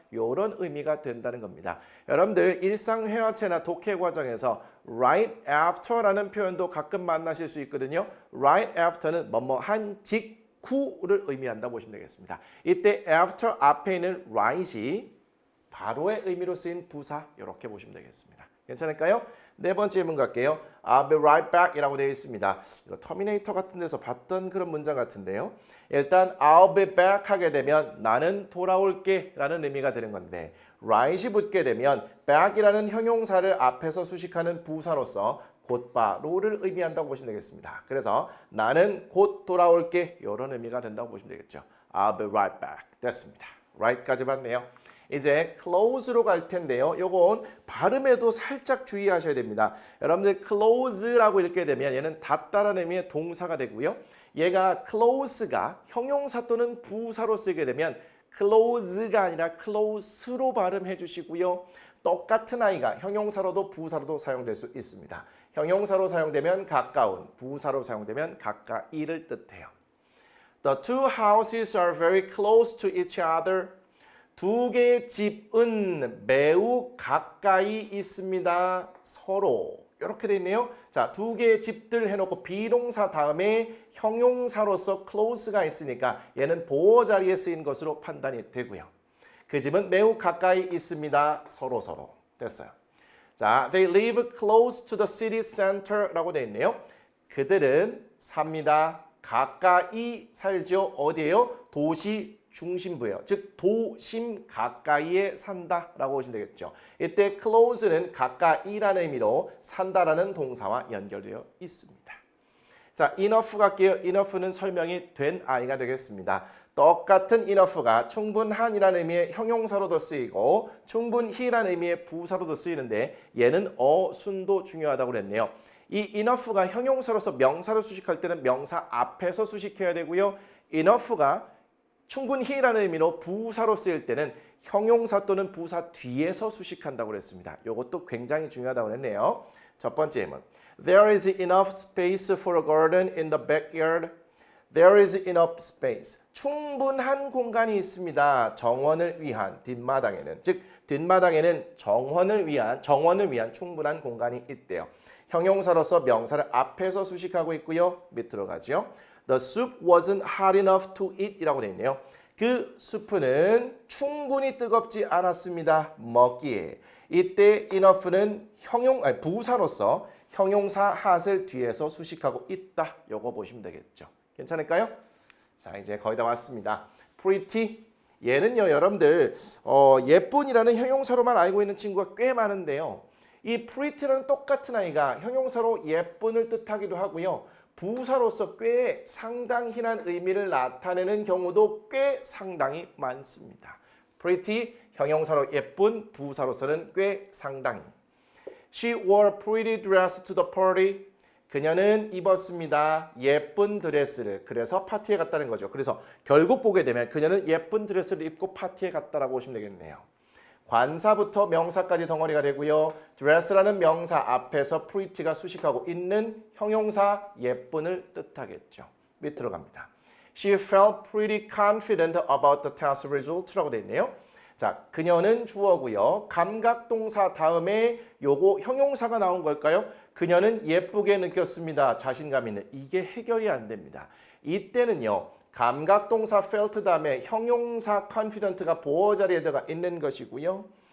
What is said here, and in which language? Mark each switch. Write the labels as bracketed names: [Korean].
[Korean] 이런 의미가 된다는 겁니다. 여러분들 일상 회화체나 독해 과정에서 right after라는 표현도 가끔 만나실 수 있거든요. right after는 뭐뭐 한 직후를 의미한다고 보시면 되겠습니다. 이때 after 앞에 있는 right이 바로의 의미로 쓰인 부사 이렇게 보시면 되겠습니다. 괜찮을까요? 네 번째 문제 갈게요. [English] I'll be right back [Korean] 이라고 되어 있습니다. 이거 터미네이터 같은 데서 봤던 그런 문장 같은데요. 일단 [English] I'll be back [Korean] 하게 되면 나는 돌아올게 라는 의미가 되는 건데 right이 붙게 되면 back이라는 형용사를 앞에서 수식하는 부사로서 곧바로를 의미한다고 보시면 되겠습니다. 그래서 나는 곧 돌아올게 이런 의미가 된다고 보시면 되겠죠. [English] I'll be right back [Korean] 됐습니다. right까지 봤네요. 이제 close로 갈 텐데요. 요건 발음에도 살짝 주의하셔야 됩니다. 여러분들 close라고 읽게 되면 얘는 닿다라는 의미의 동사가 되고요. 얘가 close가 형용사 또는 부사로 쓰게 되면 close가 아니라 close로 발음해 주시고요. 똑같은 아이가 형용사로도 부사로도 사용될 수 있습니다. 형용사로 사용되면 가까운, 부사로 사용되면 가까이를 뜻해요. [English] The two houses are very close to each other. [Korean] 두 개의 집은 매우 가까이 있습니다. 서로. 이렇게 돼 있네요. 자, 두 개의 집들 해놓고 비동사 다음에 형용사로서 close가 있으니까 얘는 보호 자리에 쓰인 것으로 판단이 되고요. 그 집은 매우 가까이 있습니다. 서로. 됐어요. 자, [English] they live close to the city center [Korean] 라고 돼 있네요. 그들은 삽니다. 가까이 살죠. 어디예요? 도시 중심부예요. 즉 도심 가까이에 산다라고 보시면 되겠죠. 이때 close는 가까이라는 의미로 산다라는 동사와 연결되어 있습니다. 자, enough 갈게요. enough는 설명이 된 아이가 되겠습니다. 똑같은 enough가 충분한이라는 의미의 형용사로도 쓰이고 충분히라는 의미의 부사로도 쓰이는데 얘는 어순도 중요하다고 그랬네요. 이 enough가 형용사로서 명사를 수식할 때는 명사 앞에서 수식해야 되고요. enough가 충분히라는 의미로 부사로 쓰일 때는 형용사 또는 부사 뒤에서 수식한다고 그랬습니다. 이것도 굉장히 중요하다고 했네요. 첫 번째 예문. [English] There is enough space for a garden in the backyard. There is enough space. [Korean] 충분한 공간이 있습니다. 정원을 위한 뒷마당에는. 즉 뒷마당에는 정원을 위한 충분한 공간이 있대요. 형용사로서 명사를 앞에서 수식하고 있고요. 밑으로 가죠. [English] The soup wasn't hot enough to eat [Korean] 이라고 되어 있네요. 그 수프는 충분히 뜨겁지 않았습니다. 먹기에. 이때 enough는 부사로서 형용사 hot을 뒤에서 수식하고 있다. 요거 보시면 되겠죠. 괜찮을까요? 자, 이제 거의 다 왔습니다. [English] pretty. [Korean] 얘는요, 여러분들 예쁜이라는 형용사로만 알고 있는 친구가 꽤 많은데요. 이 pretty라는 똑같은 아이가 형용사로 예쁜을 뜻하기도 하고요. 부사로서 꽤 상당히란 의미를 나타내는 경우도 꽤 상당히 많습니다. pretty, 형용사로 예쁜, 부사로서는 꽤 상당히. [English] She wore a pretty dress to the party. [Korean] 그녀는 입었습니다. 예쁜 드레스를. 그래서 파티에 갔다는 거죠. 그래서 결국 보게 되면 그녀는 예쁜 드레스를 입고 파티에 갔다라고 보시면 되겠네요. 관사부터 명사까지 덩어리가 되고요. dress라는 명사 앞에서 pretty가 수식하고 있는 형용사 예쁜을 뜻하겠죠. 밑으로 갑니다. [English] She felt pretty confident about the test results [Korean] 라고 되어 있네요. 자, 그녀는 주어고요. 감각동사 다음에 요거 형용사가 나온 걸까요? 그녀는 예쁘게 느꼈습니다. 자신감 있는. 이게 해결이 안 됩니다. 이때는요. 감각동사 felt 다음에 형용사 confident가 보호 자리에 들어가 있는 것이고요.